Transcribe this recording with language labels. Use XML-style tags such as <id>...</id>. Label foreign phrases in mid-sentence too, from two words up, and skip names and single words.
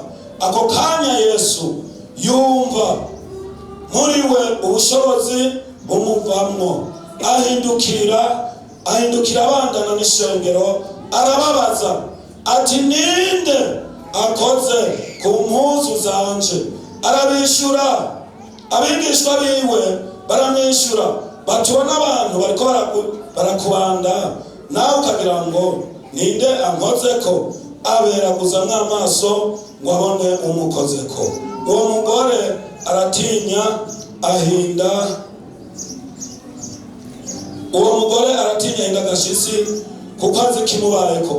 <rn>Ako kanya Yesu yumva muri we ubushobozi bumuvamwo, ahindukira abandana n'ishengero, arababaza ati ninde akoze ku mpuzu zanje? Arabishura. Abigishwa biwe baramwishyura batubona abantu bariko barakubanda, nawe ukagira ngo ninde ankozeko? Aberaguzamwo amaso ngo abone umukozeko. Uwo mugore aratinya ahinda agashitsi kuko azi kimubayeko.</rn>